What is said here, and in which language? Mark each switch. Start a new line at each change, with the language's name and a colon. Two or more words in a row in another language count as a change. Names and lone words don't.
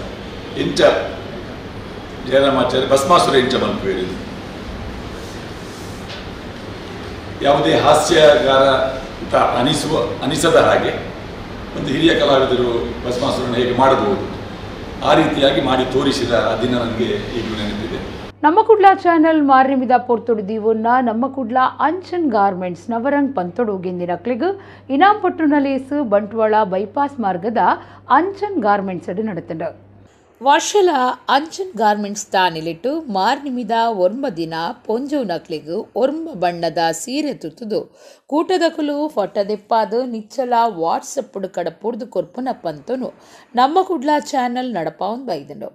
Tulu: ಎಂಚ ಜಯರಾಮಾಚಾರ್ಯ ಭಸ್ಮಾಸುರ ಎಂಚ ಮಲ್ಪೇರಿ,
Kannada: ಯಾವುದೇ ಹಾಸ್ಯಗಾರ ಅಂತ ಅನಿಸದ ಹಾಗೆ ಒಂದು ಹಿರಿಯ ಕಲಾವಿದರು ಭಸ್ಮಾಸುರನ ಹೇಗೆ ಮಾಡಬಹುದು ಆ ರೀತಿಯಾಗಿ ಮಾಡಿ ತೋರಿಸಿದ ಆ ದಿನ ನನಗೆ ಈಗಲೂ ನೆನಪಿದೆ.
Tulu: ನಮ್ಮ ಕುಡ್ಲಾ ಚಾನೆಲ್ ಮಾರ್ನಿಮಿದ ಪೊರ್ತೊಡು ದೀವನ್ನ ನಮ್ಮ ಕುಡ್ಲಾ ಅಂಚನ್ ಗಾರ್ಮೆಂಟ್ಸ್ ನವರಂಗ್ ಪಂತೊಡು ಗೆಂದಿನ ಕ್ಲಿಗ್ ಇನಾಮ್ ಪಟ್ಟುನಲೇಸು ಬಂಟ್ವಾಳ ಬೈಪಾಸ್ ಮಾರ್ಗದ ಅಂಚನ್ ಗಾರ್ಮೆಂಟ್ಸ್ ಅಡು ನಡೆತಂಡು. ವರ್ಷಲ ಅಂಚನ್ ಗಾರ್ಮೆಂಟ್ಸ್ ತಾನಿಲಿಟ್ಟು ಮಾರ್ನಿಮಿದ ಒರ್ಮ ದಿನ ಪೊಂಜು ನಕ್ಲಿಗು ಒರ್ಮ ಬಣ್ಣದ ಸೀರೆ ತುತ್ತುದು ಕೂಟದಕುಲು ಫೊಟ್ಟದೆಪ್ಪಾದು ನಿಚ್ಚಲ ವಾಟ್ಸಪ್ ಕಡ ಪುರ್ದು ಕೊರ್ಪುನ ಪಂತನು ನಮ್ಮ ಕುಡ್ಲಾ ಚಾನೆಲ್ ನಡಪಾವನ್ ಬೈದಂಡು.